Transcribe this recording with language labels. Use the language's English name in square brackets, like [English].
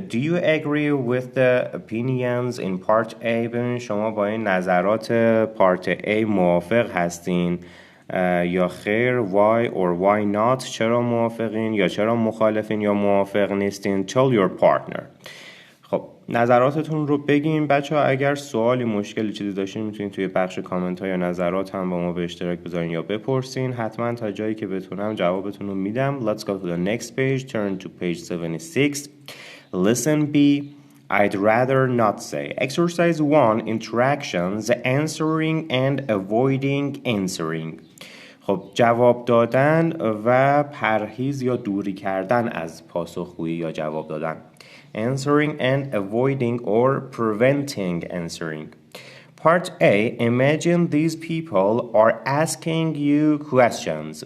[English] Do you agree with the opinions in part A? [Persian] ببینید شما با این نظرات پارت A موافق هستین یا خیر. [English] Why or why not؟ [Persian] چرا موافقین یا چرا مخالفین یا موافق نیستین؟ [English] Tell your partner. [Persian] خب نظراتتون رو بگین بچه ها. اگر سوالی مشکلی چیزی داشتین میتونین توی بخش کامنت ها یا نظرات هم با ما به اشتراک بذارین یا بپرسین. حتما تا جایی که بتونم جوابتون رو میدم. [English] Let's go to the next page. Turn to page 76. Listen B. I'd rather not say. Exercise 1. Interactions. Answering and avoiding answering. [Persian] خب جواب دادن و پرهیز یا دوری کردن از پاسخگویی یا جواب دادن. [English] Answering and avoiding or preventing answering. Part A. Imagine these people are asking you questions.